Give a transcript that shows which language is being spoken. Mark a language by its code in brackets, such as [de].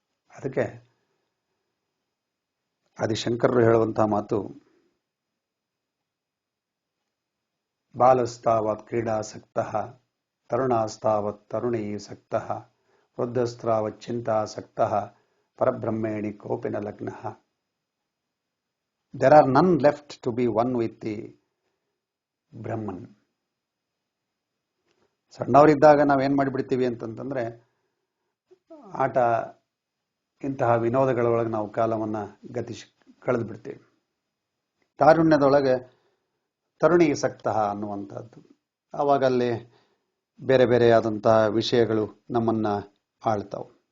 [kn] ಅದಕ್ಕೆ ಆದಿಶಂಕರರು ಹೇಳುವಂತಹ ಮಾತು, [sa] ಬಾಲಸ್ತಾವತ್ ಕ್ರೀಡಾಸಕ್ತಃ ತರುಣಾಸ್ತಾವತ್ ತರುಣೀ ಸಕ್ತಃ ವೃದ್ಧಸ್ತಾವತ್ ಚಿಂತಾಸಕ್ತಃ ಪರಬ್ರಹ್ಮೇಣಿ ಕೋಪಿನ ಲಗ್ನಃ. [en] There are none left to be one with the Brahman. [kn] ಸಣ್ಣವರಿದ್ದಾಗ ನಾವೇನು ಮಾಡಿಬಿಡ್ತೀವಿ ಅಂತಂತಂದ್ರೆ ಆಟ, ಇಂತಹ ವಿನೋದಗಳೊಳಗೆ ನಾವು ಕಾಲವನ್ನು ಕಳೆದು ಬಿಡ್ತೀವಿ. ತಾರುಣ್ಯದೊಳಗೆ [sa] ತರುಣಿ ಸಕ್ತಃ [kn] ಅನ್ನುವಂಥದ್ದು, ಆವಾಗ ಅಲ್ಲಿ ಬೇರೆ ಬೇರೆಯಾದಂತಹ ವಿಷಯಗಳು ನಮ್ಮನ್ನ ಆಳ್ತಾವೆ.